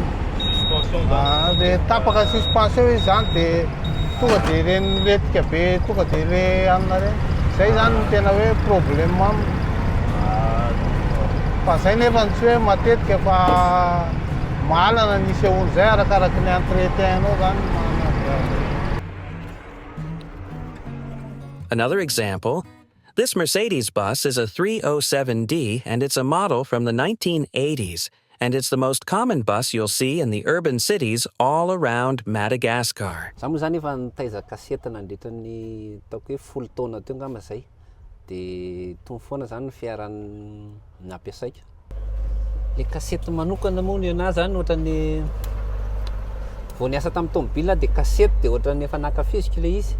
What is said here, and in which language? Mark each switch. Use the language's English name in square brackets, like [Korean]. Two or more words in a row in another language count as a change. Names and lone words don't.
[Malagasy] Dia tapaka suspension izy zany dia tonga dia ireny letika be tonga dia le anona reny. Zay zany no tena hoe problème aminy. Fa zay nefa tsy hoe matetika fa mahalana ny sehoany zay arakaraky ny entretien-nao zany. [English] Another example, this Mercedes bus is a 307D and it's a model from the 1980s, and it's the most common bus you'll see in the urban cities all around Madagascar. [Malagasy] Za moa zany efa nitaiza kasety nandritra ny taoko hoe 10 taona teo ngamba zay. Dia tony foana zany ny fiarany nampiasaiko. Le kasety manokana moa ny anazy zany ohatrany vao niasa tamin'ny tomobile dia kasety dia ohatrany efa nakafiziko le izy.